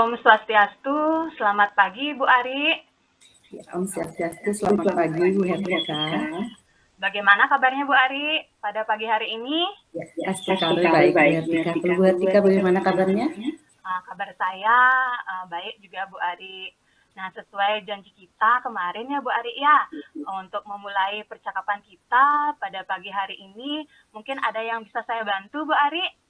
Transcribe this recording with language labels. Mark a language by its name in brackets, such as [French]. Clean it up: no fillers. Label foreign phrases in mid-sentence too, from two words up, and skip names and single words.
[Indonesian] Swastiastu, selamat pagi Bu Ari. Ya, [Balinese] Om Swastiastu, [Indonesian] selamat pagi Bu Herlika. Bagaimana kabarnya Bu Ari pada pagi hari ini? Ya, sekali baik Bu Herlika. Kalau Bu Herlika bagaimana kabarnya? Kabar saya baik juga Bu Ari. Nah, sesuai janji kita kemarin ya Bu Ari ya, untuk memulai percakapan kita pada pagi hari ini, mungkin ada yang bisa saya bantu Bu Ari?